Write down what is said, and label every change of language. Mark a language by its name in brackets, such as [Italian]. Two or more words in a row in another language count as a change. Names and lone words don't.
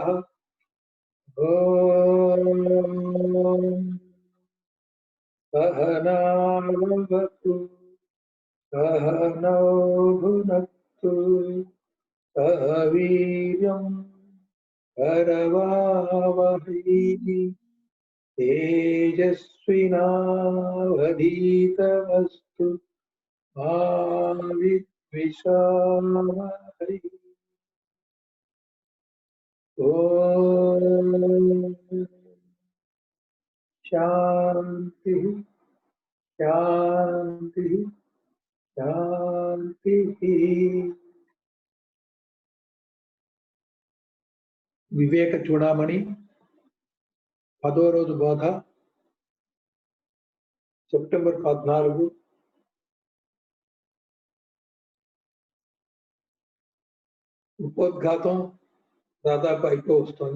[Sanskrit] ॐ सहनावतु सहनौ भुनक्तु सह वीर्यं करवावहै तेजस्विनावधीतमस्तु मा विद्विषावहै। ॐ शांति शांति शांति। [Telugu] వివేక చూడామణి 10వ రోజు బోధ సెప్టెంబర్ 14. ఉపోద్ఘాతం దాదాపు అయిపో వస్తుంది.